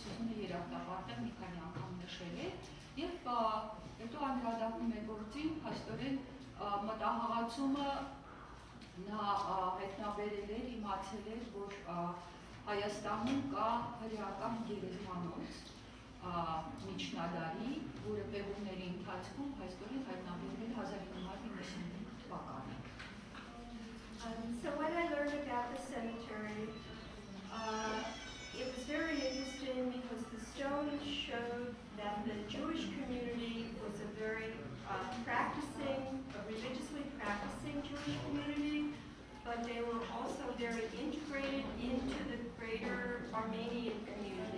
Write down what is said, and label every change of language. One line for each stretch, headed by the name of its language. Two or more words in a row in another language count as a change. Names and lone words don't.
Armenian: Սյուզանը երախտապարտը մի քանի անգամ նշել է, եւ հետո անդրադառնում է գործին, փաստորեն մտահղացումը նա հայտնաբերել էր, իմացել էր, որ Հայաստանում կա հրեական գերեզմանոց միջնադարի, որը պեղումների ընթացքում հայաստորեն հայտնաբերվել 1995 թվականին։
English: So when I learned about the cemetery, it was very interesting because the stones showed that the Jewish community was a very religiously practicing Jewish community, but they were also very integrated into the greater Armenian community.